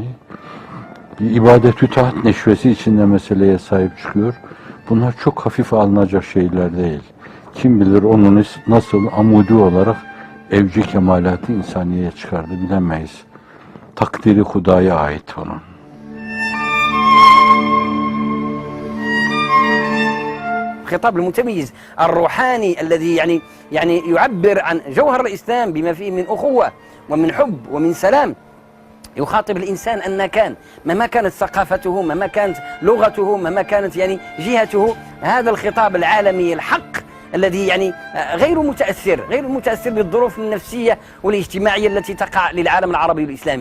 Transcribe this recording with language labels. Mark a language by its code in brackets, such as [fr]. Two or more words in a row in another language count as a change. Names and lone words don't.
[tr] Bir ibadet-ü taat neşvesi içinde meseleye sahip çıkıyor. Bunlar çok hafife alınacak şeyler değil. Kim bilir onu nasıl amudi olarak evci kemalatı insaniyeye çıkardı bilemeyiz. Takdiri Huda'ya ait onun. [ar] الخطاب المتميز الروحاني الذي يعني يعبر عن جوهر الإسلام بما فيه من أخوة ومن حب ومن سلام يخاطب الإنسان أن كان مهما كانت ثقافته مهما كانت لغته مهما كانت يعني جهته هذا الخطاب العالمي الحق الذي يعني غير متأثر بالظروف النفسية والاجتماعية التي تقع للعالم العربي والإسلامي.